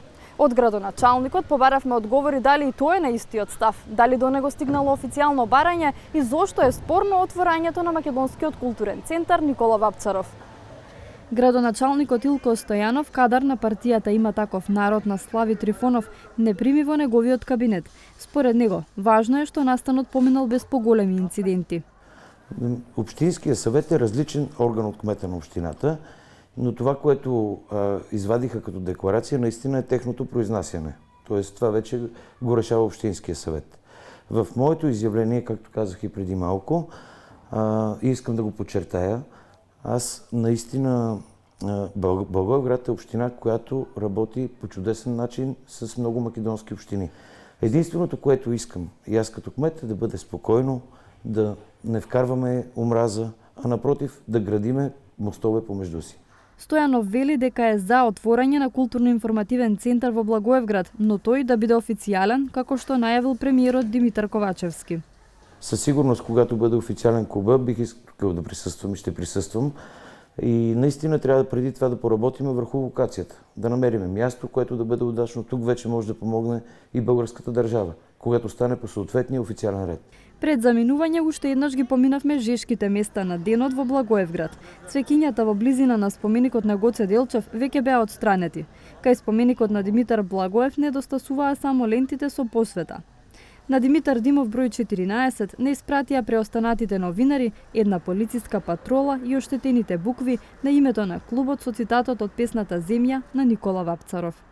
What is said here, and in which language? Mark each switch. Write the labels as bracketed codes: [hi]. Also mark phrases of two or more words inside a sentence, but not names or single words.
[mk] Од градоначалникот побаравме одговори дали и тој е на истиот став, дали до него стигнало официјално барање и зошто е спорно отворањето на Македонскиот културен центар Никола Вапцаров. Градоначалникот Илко Стојанов, кадар на партијата Има таков народ на Слави Трифонов, не прими во неговиот кабинет. Според него, важно е што настанот поминал без поголеми инциденти. [bg] Общинския съвет е различен орган от кмета на общината, но това, което извадиха като декларация, наистина е техното произнасяне. Тоест, това вече го решава Общинския съвет. В моето изявление, както казах и преди малко, и искам да го подчертая, аз наистина Благоевград е община, която работи по чудесен начин с много македонски общини. Единственото, което искам и аз като кмет, е да бъде спокойно, да не вкарваме омраза, а напротив да градиме мостове помежду си. [mk] Стојанов вели дека е за отворање на културно-информативен центар во Благоевград, но тој да биде официјален, како што најавил премиерот Димитар Ковачевски. [bg] Със сигурност, когато бъде официален клуба, бих искал да присъствам и ще присъствам. И наистина трябва преди това да поработим върху локацията, да намерим място, което да бъде удачно. Тук вече може да помогне и българската държава, когато стане по съответния официален ред. [mk] Пред заминување уште еднаш ги поминавме жешките места на денот во Благоевград. Цвеќињата во близина на споменикот на Гоце Делчев веќе беа отстранети. Кај споменикот на Димитар Благоев недостасуваа само лентите со посвета. На Димитар Димов број 14 не испратија преостанатите новинари, една полициска патрола и оштетените букви на името на клубот со цитатот од песната Земја на Никола Вапцаров.